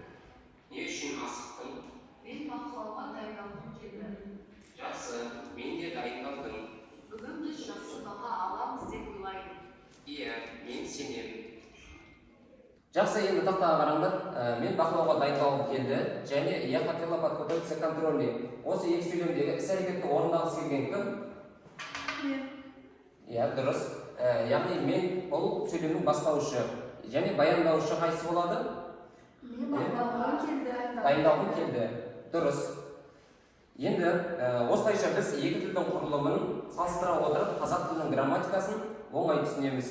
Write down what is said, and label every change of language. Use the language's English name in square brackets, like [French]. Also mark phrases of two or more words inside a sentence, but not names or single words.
[Kazakh] Не үшін асықтың? Мен бақылауға дайындалғым келді. Жақсы, мен де дайындалдым. Бүгін біз жақсы баға аламыз деп ойлаймын. Иә, мен сенемін. Жақсы, енді тақтаға қараңдар. Мен бақылауға дайындалғым келді және [Russian] я хотела подготовиться к контрольной. [Kazakh] Осы екі сөйлемдегі іс-әрекетті орындағысы келген кім? Мен. Иә, дұрыс. Яғни мен бұл сөйлемнің бастаушы және баяндаушы қайсы болады? Мен бақылауға келді. Дайындалғым келді. Дұрыс. Енді осылайша біз екі тілдің құрылымын салыстыра отырып қазақ тілінің грамматикасын оңай түсінеміз.